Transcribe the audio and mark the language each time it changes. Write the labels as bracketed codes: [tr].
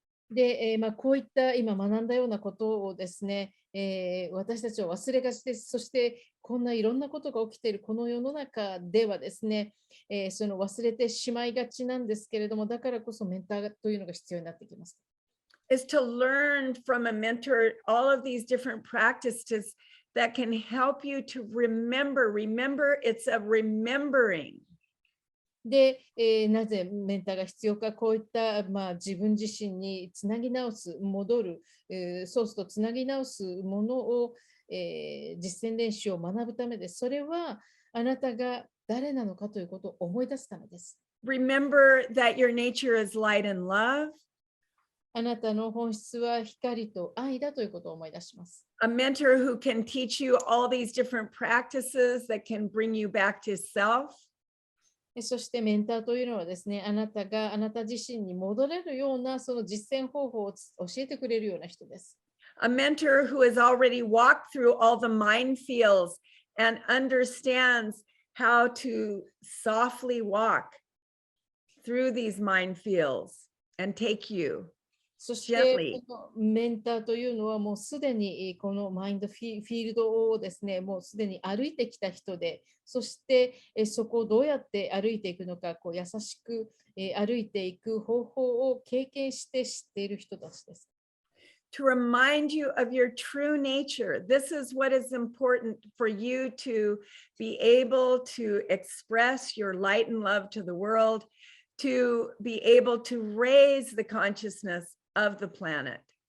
[ja] で、こういった今学んだようなことをですね、私たちは忘れがちです。そしてこんないろんなことが起きているこの世の中ではですね、その忘れてしまいがちなんですけれども、だからこそメンターというのが必要になってきます。 [en] Is to learn from a mentor all of these different practices that can help you to remember. Remember, it's a remembering. [ja] で、なぜメンターが必要か、こういった、自分自身につなぎ直す、戻る、ソースとつなぎ直すものを、実践練習を学ぶためです。それはあなたが誰なのかということを思い出すためです。 [en] Remember that your nature is light and love. [ja] あなたの本質は光と愛だということを思い出します。 [en] A mentor who can teach you all these different practices that can bring you back to self. [ja] そしてメンターというのはですね、あなたがあなた自身に戻れるようなその実践方法を教えてくれるような人です。 [en] A mentor who has already walked through all the minefields and understands how to softly walk through these minefields and take you [ja] そして、このメンターというのはもうすでにこのマインドフィールドをですね、もうすでに歩いてきた人で、そしてそこをどうやって歩いていくのか、こう優しく歩いていく方法を経験して知っている人たちです。 [en] To remind you of your true nature. This is what is important for you to be able to express your light and love to the world, to be able to raise the consciousness of the planet.